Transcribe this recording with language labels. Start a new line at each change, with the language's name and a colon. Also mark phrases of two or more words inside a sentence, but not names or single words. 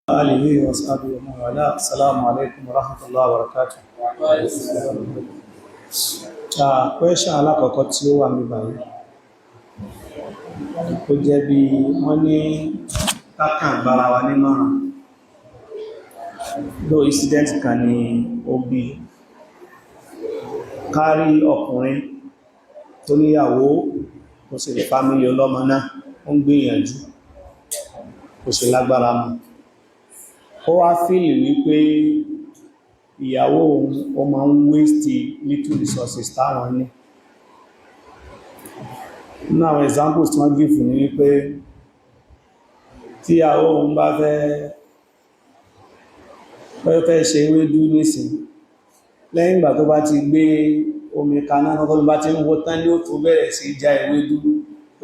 Arabic: آله وصحبه ومن والاه. السلام عليكم ورحمة الله وبركاته.
Yoruba: Question alákọ̀ọ́kọ́ tí ó wà níbà yìí ó jẹ́ bí wọ́n ní kákàn gbára wa nímọ̀ràn ló incident kan ní ó bí kárí ọkùnrin tó níyàwó kò sì lè fámílì ọlọ́mọ náà ó ń gbìyànjú kò sì lágbára mọ́ ó wá fíìlì wípé ìyàwó ó máa ń
English: waste little resources
Yoruba: táwọn ní. Nínú àwọn examples tí wọ́n give ní wípé tí ìyàwó òun bá fẹ́ ṣe ewédú nísìn lẹ́yìn ìgbà tó bá ti gbé omi kaná tó bá ti ń wó tán ní ó tó bẹ̀rẹ̀ sí já ewédú pé